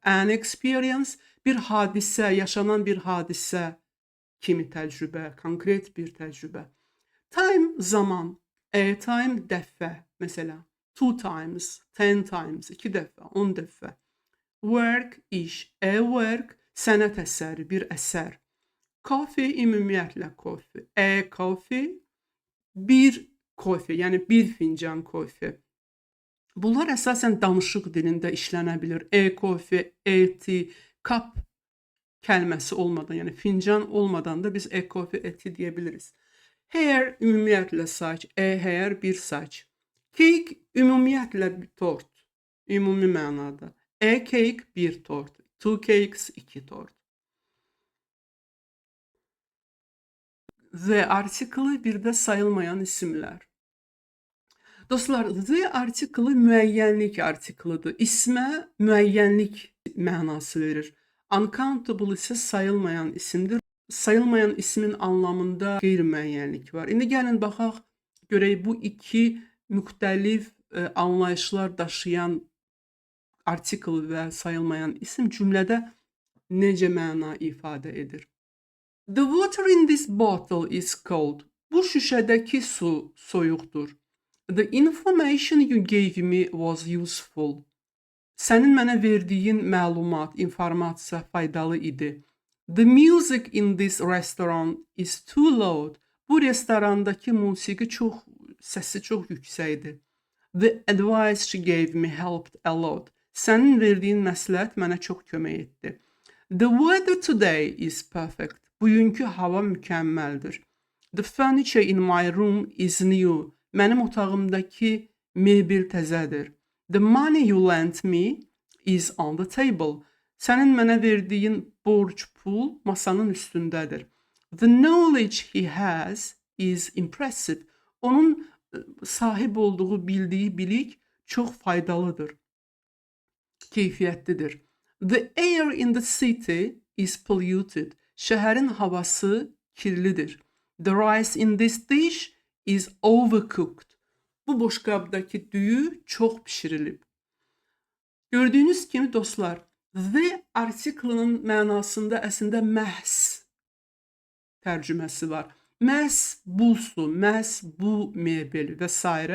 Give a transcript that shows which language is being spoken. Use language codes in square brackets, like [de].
[az] An experience, bir hadisə, yaşanan bir hadisə kimi təcrübə, konkret bir təcrübə. [en] Time, zaman. A time, dəfə. [az] Məsələn, [en] 2 times, 10 times, [az] 2 dəfə, 10 dəfə. Work, iş. A work, sənət əsəri, bir əsər. [en] Coffee, ümumiyyətlə coffee. [az] A coffee, bir kofe, yəni bir fincan kofe. Bunlar əsasən danışıq dilində işlənə bilir. E-kofe, e-tea, kap kəlməsi olmadan, yəni fincan olmadan da biz e-kofe, e-tea deyə biliriz. Hair, ümumiyyətlə saç. [en] E-hair, [az] bir saç. Cake, ümumiyyətlə bir tort. Ümumi mənada. E-cake, bir tort. [en] Two cakes, [az] 2 tort. The artiklı, bir də sayılmayan isimlər. Dostlar, the artiklı müəyyənlik artiklıdır. İsmə müəyyənlik mənası verir. Uncountable isə sayılmayan isimdir. Sayılmayan ismin anlamında qeyri-müəyyənlik var. İndi gəlin baxaq, görək bu iki müxtəlif anlayışlar daşıyan artikl və sayılmayan isim cümlədə necə məna ifadə edir. [en] The water in this bottle is cold. [az] Bu şüşədəki su soyuqdur. [en] The information you gave me was useful. [az] Sənin mənə verdiyin məlumat, informasiya faydalı idi. [en] The music in this restaurant is too loud. [az] Bu restorandakı musiqi səsi çox yüksəkdir. [en] The advice she gave me helped a lot. [az] Sənin verdiyin məsləhət mənə çox kömək etdi. [en] The weather today is perfect. [az] Bugünkü hava mükəmməldir. [en] The furniture in my room is new. [az] Mənim otağımdakı mebel təzədir. [en] The money you lent me is on the table. [az] Sənin mənə verdiyin borc pul masanın üstündədir. [en] The knowledge he has is impressive. [az] Onun sahib olduğu, bildiyi bilik çox faydalıdır. Keyfiyyətlidir. [en] The air in the city is polluted. [az] Şəhərin havası kirlidir. [en] The rice in this dish is overcooked. [az] Bu boşqabdakı düyü çox bişirilib. Gördüyünüz kimi dostlar, the artiklının mənasında əslində məhz tərcüməsi var. Məhz bu su, məhz bu mebel və s.